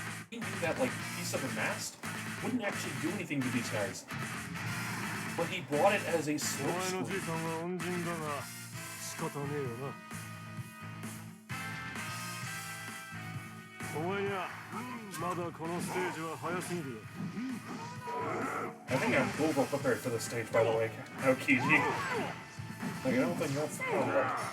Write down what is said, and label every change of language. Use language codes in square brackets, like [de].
[en] He knew that, like, piece of a mast wouldn't actually do anything to these guys. But he brought it as a [ja] お前の [en] smokescreen. [ja] じいさんは恩人だが仕方ねえよな。お前にはまだこのステージは早すぎるよ。 [en] I think I'm over prepared for this stage, by the way. Aokiji. Like, I don't think that's the problem.